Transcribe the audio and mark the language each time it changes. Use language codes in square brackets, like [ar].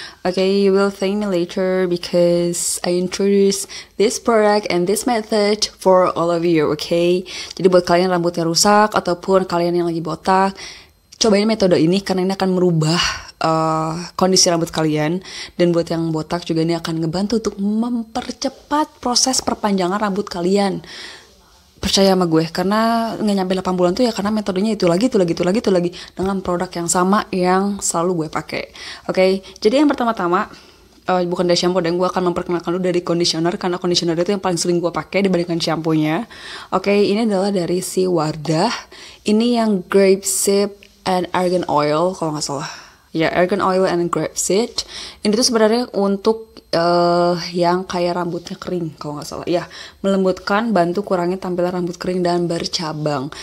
[en] Okay, you will thank me later because I introduce this product and this method for all of you, okay. [id] Jadi buat kalian rambutnya rusak ataupun kalian yang lagi botak, cobain metode ini karena ini akan merubah kondisi rambut kalian. Dan buat yang botak juga ini akan ngebantu untuk mempercepat proses perpanjangan rambut kalian. Percaya sama gue, karena nggak nyampe 8 bulan tuh ya karena metodenya itu lagi dengan produk yang sama yang selalu gue pakai. Oke, jadi yang pertama-tama bukan dari shampoo, dan gue akan memperkenalkan dulu dari conditioner, karena conditioner itu yang paling sering gue pakai dibandingkan shampoo-nya. Oke, ini adalah dari si Wardah. Ini yang grapeseed and argan oil kalau nggak salah. Ya, argan oil and grapeseed. Ini tuh sebenarnya untuk yang kayak rambutnya kering kalau nggak salah, ya, melembutkan, bantu kurangi tampilan rambut kering dan bercabang.